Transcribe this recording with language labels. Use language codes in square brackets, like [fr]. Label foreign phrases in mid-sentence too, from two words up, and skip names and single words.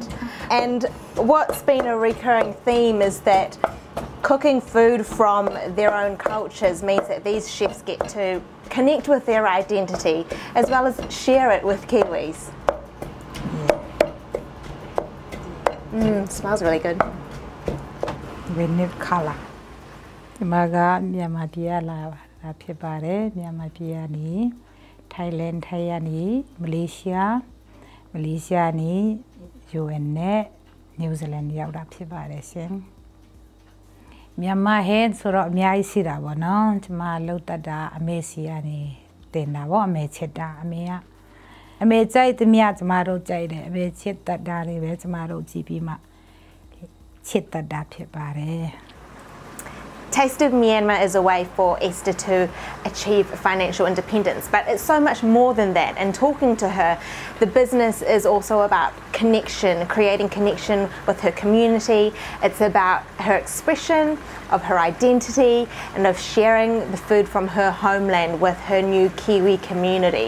[en] And what's been a recurring theme is that cooking food from their own cultures means that these chefs get to connect with their identity as well as share it with Kiwis. Smells really good. We need color. [my] ဒီမှာကမြန်မာပြည်ကလာဖြစ်ပါတယ်မြန်မာပြည်ကနေ Thailand ထိုင်းကနေ Malaysia ကနေ UN နဲ့ New Zealand ရောက်တာဖြစ်ပါတယ်ရှင်မြန်မာဟဲ့ဆိုတော့အများကြီးရှိတာပေါ့နော်ကျမလှုပ်တတ်တာအမေစီကနေတင်တာပေါ့အမေချစ်တာအမေကြိုက်သမျှကျမတို့ကြိုက်တယ်အမေချစ်တတ်တာတွေပဲကျမတို့ကြည့်ပြီးမှချစ်တတ်တာဖြစ်ပါတယ် [en] Taste of Myanmar is a way for Esther to achieve financial independence, but it's so much more than that. And talking to her, the business is also about connection, creating connection with her community. It's about her expression of her identity and of sharing the food from her homeland with her new Kiwi community.